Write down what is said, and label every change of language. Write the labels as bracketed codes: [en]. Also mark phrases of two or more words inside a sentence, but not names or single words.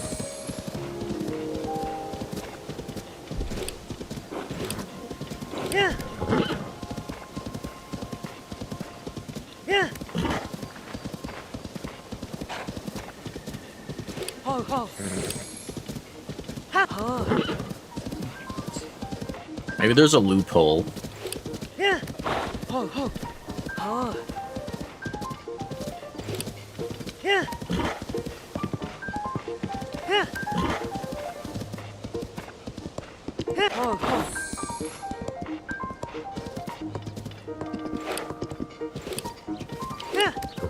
[en] Yeah. Yeah. Ho ho. Ha. Ha. Maybe there's a loophole. Yeah. Ho ho. Ha. Yeah. Yeah. Yeah. Ho ho. Yeah.